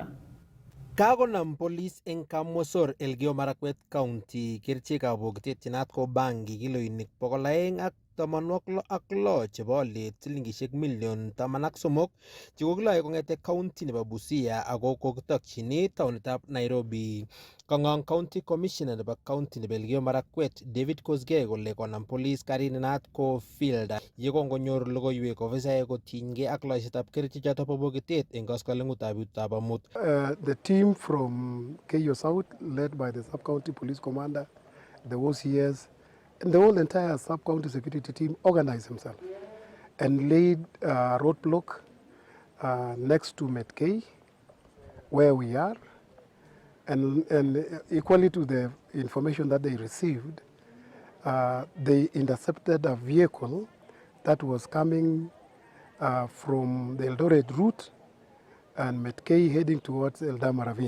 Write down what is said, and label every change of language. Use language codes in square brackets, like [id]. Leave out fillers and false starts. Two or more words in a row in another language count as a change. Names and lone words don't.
[kln] Kakonam police eng Kamosor Elgeyo Marakwet County kerichekab bokitet chenat ko bangi kiloinik 286 chebo aliet silingisiek milion 13 chekokiloe kong'ete county nebo Busia ako kokitokchini taonitab Nairobi. Kang'ong [en] County Commissioner [kln] nebo County nebo Elgeyo Marakwet David Kosgei kole konam police karit nenat ko field yekongonyor logoiwek ofisaek kotinygei ak loisetab kerichechoto bo bokitet eng koskoleng'utab betutab amut. [en] The team from Keiyo South, led by the sub-county police commander, the OCS, and the whole entire sub-county security team organized themselves and laid a roadblock next to Metkei, where we are, and equally to the information that they received, they intercepted a vehicle that was coming from the Eldoret route and Metkei heading towards Eldama Ravine.